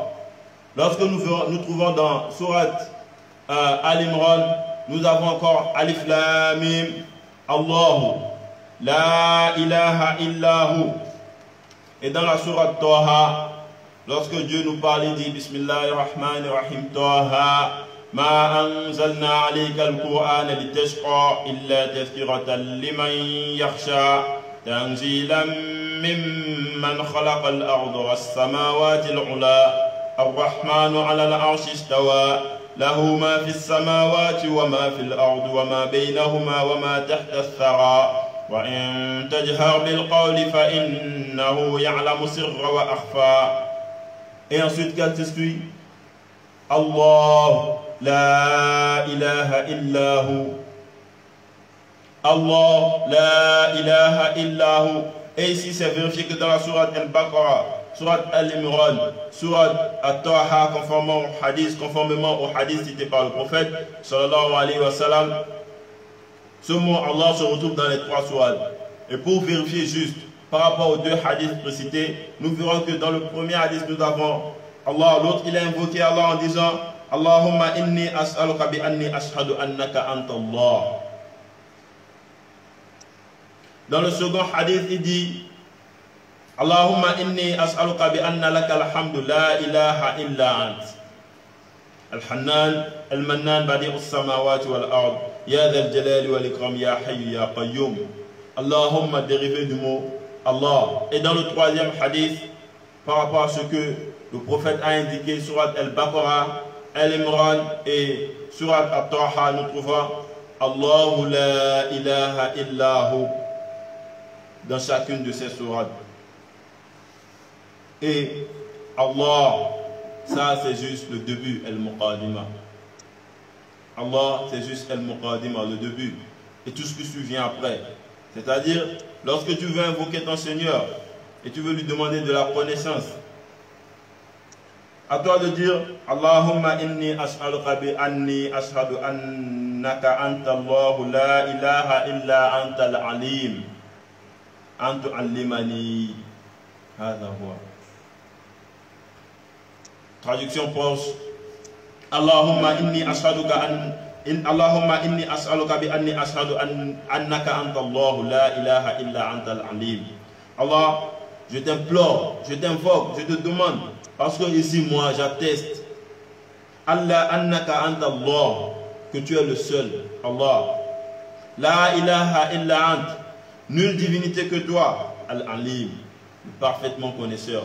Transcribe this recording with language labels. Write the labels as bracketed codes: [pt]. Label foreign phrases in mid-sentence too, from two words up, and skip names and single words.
[fr] Lorsque nous trouvons dans Surat Al-Imran, nous avons encore [ar] الم الله. لا إله إلا هو. [fr] Et dans la sourate Taha, lorsque Dieu nous parle, il dit [ar] بسم الله الرحمن الرحيم طه ما أنزلنا عليك القرآن لتشقى إلا تذكرة لمن يخشى تنزيلا ممن خلق الأرض والسماوات العلى الرحمن على العرش استوى له ما في السماوات وما في الأرض وما بينهما وما تحت الثرى وَإِن تَجْهَرْ بِالْقَوْلِ فَإِنَّهُ يَعْلَمُ السِّرَّ وَأَخْفَى. [fr] Et ensuite, qu'elle te suit Allah, [ar] لا إله إلا هو. الله، لا إله إلا هو. [fr] Et ici, c'est vérifié que dans la sourate Al-Baqarah, sourate Al-Imran, sourate At-Taha, conformément au hadith cité par le prophète, [ar] صلى الله عليه وسلم, [fr] ce mot Allah se retrouve dans les 3 sourates. Et pour vérifier juste par rapport aux 2 hadiths précités, nous verrons que dans le premier hadith nous avons Allah, l'autre il a invoqué Allah en disant [ar] اللهم إني أسألك بأني أشهد أنك أنت الله. [fr] Dans le second hadith il dit [ar] اللهم إني أسألك بأن لك الحمد لا إله إلا أنت. الحنان، المنان، بديع السماوات والأرض، يا ذا الجلال والإكرام، يا حي يا قيوم. Allahumma, [fr] dérivé du mot Allah. Et dans le troisième hadith, par rapport à ce que le prophète a indiqué, surat Al-Baqarah, Al-Imran et surat At-Taha, nous trouvons [ar] الله لا إله إلا هو [fr] dans chacune de ces sourates. Et Allah, ça c'est juste le début, Al-Muqadima. Allah, c'est juste Al-Muqadima, le début. Et tout ce qui vient après. C'est-à-dire, lorsque tu veux invoquer ton Seigneur et tu veux lui demander de la connaissance, à toi de dire [ar] اللهم إني أسألك بأني أشهد أنك أنت الله لا إله إلا أنت العليم أن تعلمني هذا هو. [fr] Traduction proche. [ar] اللهم إني أسألك بأني أشهد أنك أنت الله لا إله إلا أنت العليم. [fr] Allah, je t'implore, je t'invoque, je te demande, parce que ici moi j'atteste [ar] الله أنك أنت الله, [fr] que tu es le seul Allah. [ar] لا إله إلا أنت, [fr] nulle divinité que toi, al-alim, le parfaitement connaisseur.